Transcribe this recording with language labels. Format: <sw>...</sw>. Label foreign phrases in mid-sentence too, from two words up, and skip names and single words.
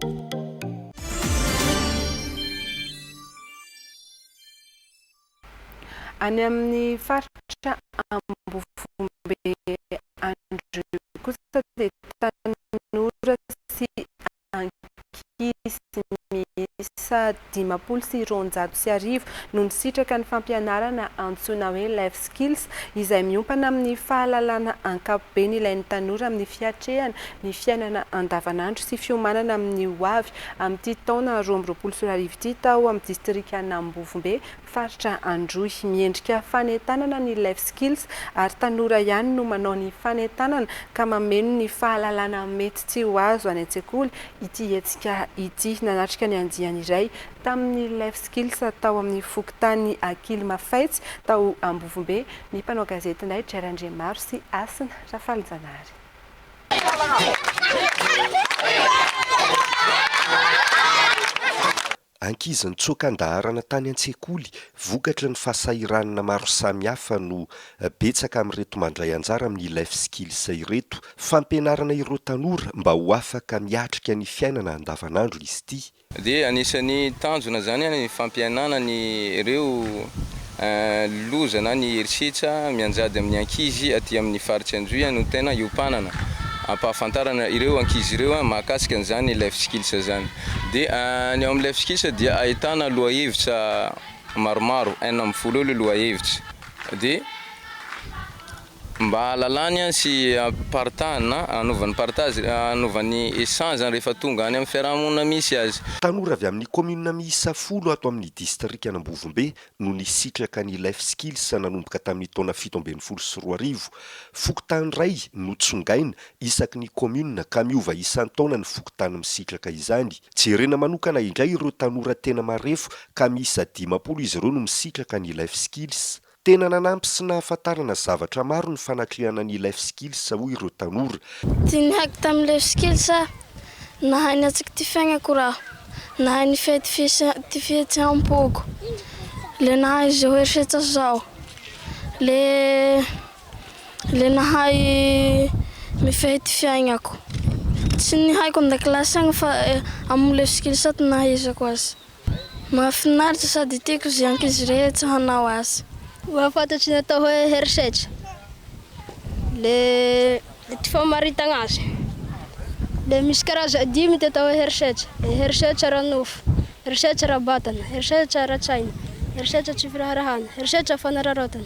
<mg>Any amin'ny faritra Ambovombe Andry kosa dia tanora sy ankisy miisa isa 510 no nisitraka ny fampianarana antsoina hoe</mg> <en>life skills</en> <mg>izay miompana amin'ny fahalalana ankapobeny ilain'ny tanora amin'ny fiatrehana ny fiainana andavanandro sy fiomanana amin'ny hoavy amin'ity taona 2024 ity tao amin'ny distrika Ambovombe faritra Androy miendrika fanentanana ny</mg> <en>life skills</en> <mg>ary tanora ihany no manao ny fanentanana ka mameno ny fahalalana mety tsy ho azo any an-tsekoly ity hetsika ity nanatrika ny andiany iray tamin'ny</mg> <en>life skills</en> <mg>tao amin'ny fokontany Akily Mafaitsy tao Ambovombe ny mpanao gazety indray Jerandremaro sy Asina Rafaly-Janary. Ankizy nitsokan-daharana tany an-tsekoly vokatra ny fahasahiranana maro samihafa no betsaka amin'ireto mandray anjara amin'ny</mg> <en>life skills</en> <mg>ireto fampianarana ireo tanora mba ho afaka miatrika ny fiainana andavanandro izy ity. Dia anisan'ny tanjona zany ny fampianana ny ireo loza na ny herisetra mianjady amin'ny ankizy aty amin'ny faritra Anjoy no tena iopanana ampahafantarana ireo ankizy ireo mahakasika an'izany</mg> <en>life skills</en> <mg>zany. Dia ny ao amin'ny</mg> <en>life skills</en> <mg>dia ahitana lohahevitra maromaro 40 lohahevitra. Dia mba halalany sy partana anaovan'ny partage anaovan'ny échange rehefa tonga any amin'ny fiarahamonina misy azy. Tanora avy amin'ny commune miisa 10 ato amin'ny distrika Ambovombe no nisitraka ny</mg> <en>life skills</en> <mg>nanomboka tamin'ny taona 17 fokotany ray no tsongaina isaky ny commune ka miova isan-taona ny fokotany misitraka izany. Jerena manokana indray ireo tanora tena marefo ka miisa 50 izy ireo no misitraka ny</mg> <en>life skills.</en> <mg>Tena nanampy sy nahafantarana zavatra maro ny fanatrehana ny</mg> <en>life skills</en> <mg>hoy ireo tanora. Tiany haiko tamin'ny</mg> <en>life skills</en> <mg>nahay ny atsika ty fiaignako raha nahay ny fihetseham-poko le nahay zao herisetra zao le nahay mifehy ty fiaignako tsy ny haiko an-dakilasy agny fa amin'ny</mg> <en>life skills</en> <mg>ato nahaizako azy mahafinaritra sady tiako zay ankizy rehetra hanao azy. Mahafantatry ny atao hoe herisetra le ty famaritagna azy le misy karaza 5 ty atao hoe herisetra: herisetra ara-nofo, herisetra ara-batana, herisetra ara-tsaina, herisetra tsy firarahana, herisetra fanararaotana.</mg>